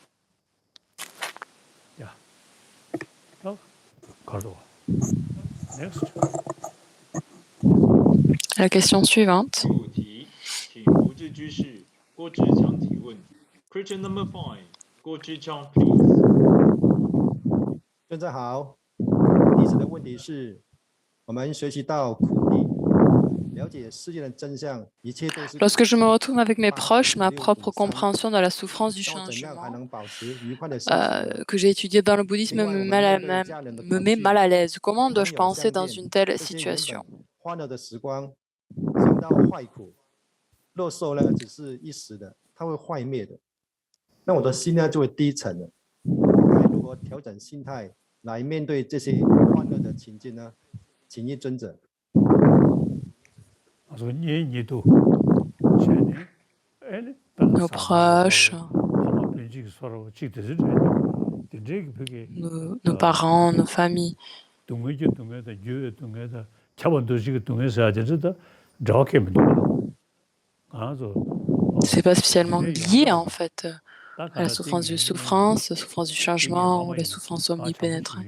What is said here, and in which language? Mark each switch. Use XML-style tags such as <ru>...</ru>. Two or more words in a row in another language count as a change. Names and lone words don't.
<fr>La question suivante.</fr> <en>Question number 5, Guo Zhiqiang, please.</en> <zh>现在好，弟子的问题是：我们学习到苦力，了解世界的真相，一切都是。</zh> <fr>Lorsque je me retrouve avec mes proches, ma propre compréhension de la souffrance du changement que j'ai étudié dans le bouddhisme me met mal à l'aise. Comment dois-je penser dans une telle situation?</fr> <zh>欢乐的时光，想到坏苦，乐受呢只是一时的，它会坏灭的。那我的心呢就会低沉了。该如何调整心态来面对这些欢乐的情境呢？请益尊者。</zh> <fr>Nos proches, nos parents, nos familles. C'est pas spécialement lié en fait à la souffrance du changement ou la souffrance omnipénétrante.</fr>